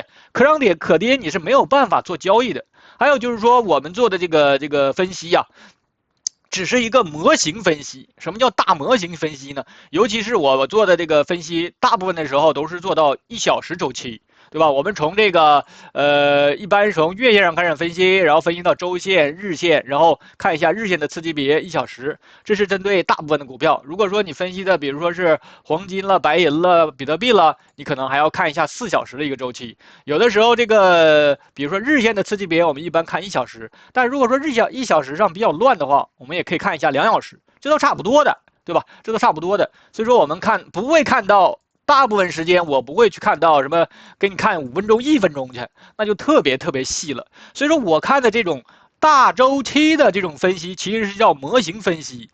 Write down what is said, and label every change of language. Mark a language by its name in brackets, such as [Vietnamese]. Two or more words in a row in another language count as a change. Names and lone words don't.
[Chinese] 可漲可跌你是沒有辦法做交易的。還有就是說，我們做的這個分析呀，只是一個模型分析。什麼叫大模型分析呢？尤其是我做的這個分析，大部分的時候都是做到1小時周期。对吧？我们從這個一般是從月線上開始分析，然後分析到周線、日線，然後看一下日線的次級別1小時，這是針對大部分的股票。如果說你分析的比如說是黃金了、白銀了、比特幣了，你可能還要看一下4小時的一個周期。有的時候這個比如說日線的次級別，我們一般看1小時，但如果說1小時上比較亂的話，我們也可以看一下2小時，這都差不多的，對吧？這都差不多的。所以說我們不會看到。大部分時間我不會去看到什麼，給你看5分鐘、1分鐘去，那就特別細了。所以說我看的這種大周期的這種分析，其實是叫模型分析。